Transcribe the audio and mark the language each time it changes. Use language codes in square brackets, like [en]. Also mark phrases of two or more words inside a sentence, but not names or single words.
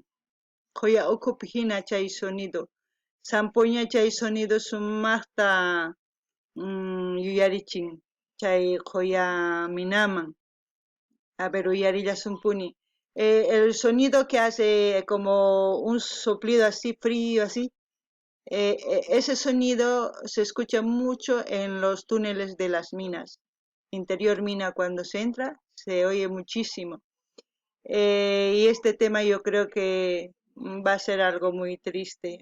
[qu] Qoya ukhupi hina chay sonido. Sampuña chay sonido sumaqta yuyarichin chay Qoya Minaman. A ver, uyarillasunpuni. [es] El sonido que hace como un soplido así frío, así. Ese sonido se escucha mucho en los túneles de las minas. Interior mina cuando se entra, se oye muchísimo. Y este tema yo creo que va a ser algo muy triste.